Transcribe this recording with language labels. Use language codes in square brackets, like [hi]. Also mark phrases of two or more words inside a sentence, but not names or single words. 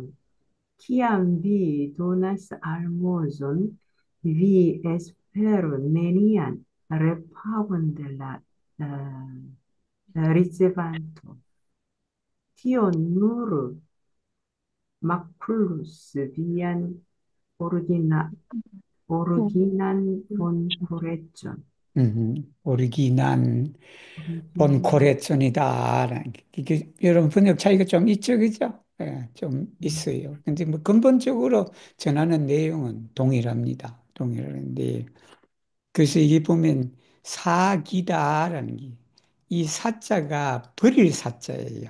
[eo] Kiam vi donas almozon, vi esperu nenian repagon de la ricevanto. Tio nur makulus vian origina, originan bonkorecon. 오리기난 Originan, [ko] 본코레존이다. 이게 여러분 번역 차이가 좀 있죠, 그죠? 예, 좀 있어요. 근데 뭐 근본적으로 전하는 내용은 동일합니다. 동일한데 그래서 이게 보면 사기다라는 게, 이 사자가 버릴 사자예요.